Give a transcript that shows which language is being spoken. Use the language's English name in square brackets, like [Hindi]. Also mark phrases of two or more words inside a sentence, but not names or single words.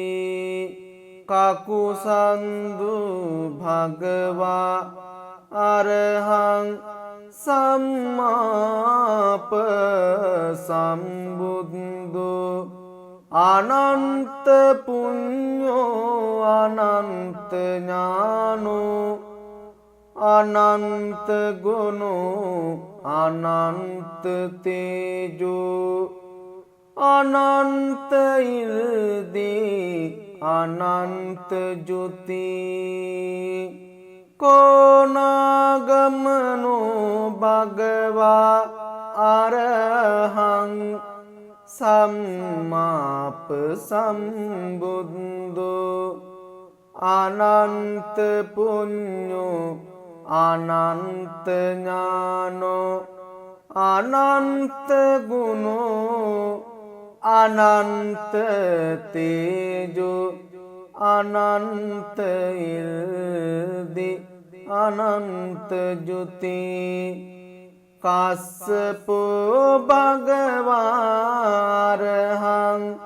[Pali] කකුසන්දු භගවා අරහං සම්මාප සම්බුද්ධු අනන්ත පුඤ්ඤෝ අනන්ත ඥානෝ අනන්ත ගුණෝ අනන්ත තේජෝ අනන්ත ඉල්දී අනන්ත ජුති කෝනාගමනෝ භගවා අරහං සම්මාප සම්බුද්ධෝ අනන්ත පුඤ්ඤෝ අනන්ත ඥානෝ අනන්ත ගුණෝ අනන්ත තේජෝ අනන්ත ඉල්දි අනන්ත ජුති කස්සපෝ භගවාරහං